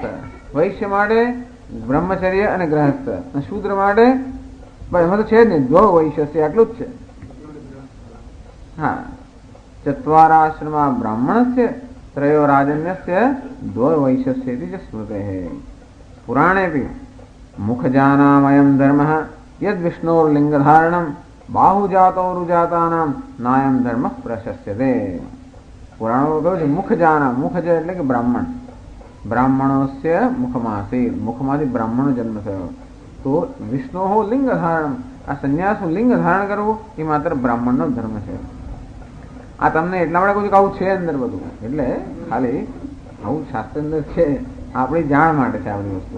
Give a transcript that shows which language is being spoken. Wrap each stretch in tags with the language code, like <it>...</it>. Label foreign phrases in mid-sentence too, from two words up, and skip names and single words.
<gu>વૈશ્ય માટે બ્રહ્મચર્ય અને ગ્રહસ્થ. અને શૂદ્ર માટે એમાં તો છે જ ને,</gu> <sa>દ્વૌ વૈશ્યસ્ય,</sa> <gu>આટલું જ છે.</gu> <sa>હા, ચત્વારાશ્રમા બ્રાહ્મણસ્ય ત્રયો રાજન્યસ્ય દ્વૌ વૈશ્યસ્યેતિ ચ સ્મૃતેઃ. पुराणेऽपि मुखजानामयं धर्मः यद् विष्णोर्लिङ्गधारणं बाहुजातौरुजातानां नायं धर्मः प्रशस्यते।</sa> <gu>પુરાણોં કહૂં છે મુખજાના, મુખ જે એટલે કે બ્રાહ્મણ,</gu> <sa>બ્રાહ્મણોસ્ય મુખમાસીત,</sa> <gu>મુખમાંથી બ્રાહ્મણનો જન્મ થયો. તો</gu> <sa>વિષ્ણોઃ લિંગધારણમ,</sa> <gu>આ સંન્યાસનું લિંગ ધારણ કરવું એ માત્ર બ્રાહ્મણનો ધર્મ છે. આ તમને એટલા માટે કહું છું કે આવું છે અંદર બધું, એટલે ખાલી આવું શાસ્ત્ર અંદર છે, આપણી જાણ માટે છે આ બધી વસ્તુઓ.</gu>